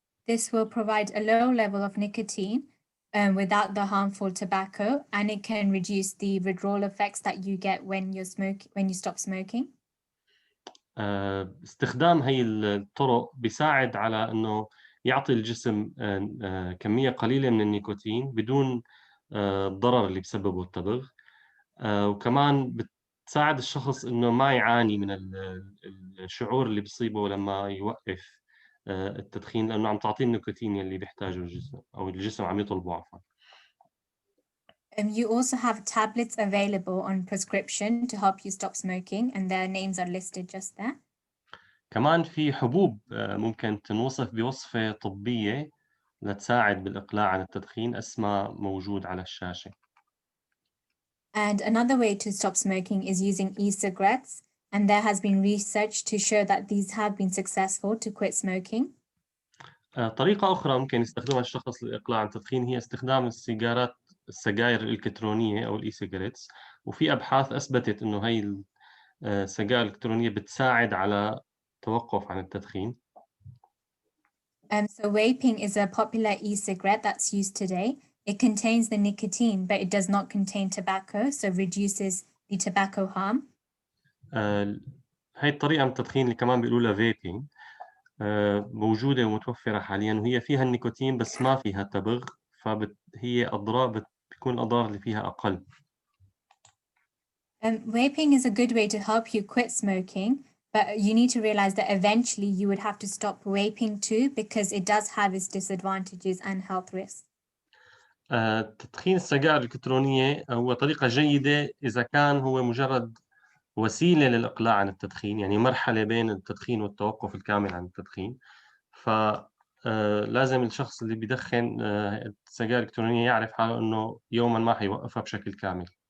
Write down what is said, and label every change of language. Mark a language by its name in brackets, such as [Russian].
[English] This will provide a low level of nicotine without the harmful tobacco, and it can reduce the withdrawal effects that you get when you stop smoking. [Arabic] استخدام هي الطرق بيساعد على إنه يعطي الجسم كمية قليلة من النيكوتين بدون الضرر اللي بسببه التبغ، وكمان بتساعد الشخص إنه ما يعاني من الشعور اللي بيصيبه لما يوقف التدخين، لأنه عم تعطيه النيكوتين اللي بيحتاجه الجسم أو الجسم عم يطلبه عفوا. [English] You also have tablets available on prescription to help you stop smoking, and their names are listed just there. [Arabic] كمان في حبوب ممكن تنوصف بوصفة طبية لتساعد بالإقلاع عن التدخين، اسمها موجود على الشاشة. [English] And another way to stop smoking is using e-cigarettes, and there has been research to show that these have been successful to quit smoking. [Arabic] طريقة أخرى ممكن يستخدمها الشخص للإقلاع عن التدخين هي استخدام السجاير الإلكترونية أو الإي-سيجاريتس، وفي أبحاث أثبتت إنه هي السجاير الإلكترونية بتساعد على التوقف عن التدخين. [English] So vaping is a popular e-cigarette that's used today. It contains the nicotine, but it does not contain tobacco, so reduces the tobacco harm. [Arabic] هاي الطريقة من التدخين اللي كمان بيقولوا لها vaping موجودة ومتوفرة حالياً، وهي فيها النيكوتين بس ما فيها تبغ، فهي بتكون الأضرار اللي فيها أقل. [English] Vaping is a good way to help you quit smoking, but you need to realize that eventually you would have to stop vaping too, because it does have its disadvantages and health risks. [Arabic] تدخين السجائر الإلكترونية هو طريقة جيدة إذا كان هو مجرد وسيلة للإقلاع عن التدخين، يعني مرحلة بين التدخين والتوقف الكامل عن التدخين. فلازم الشخص اللي بيدخن السجائر الإلكترونية يعرف حاله إنه يوماً ما حيوقفها بشكل كامل.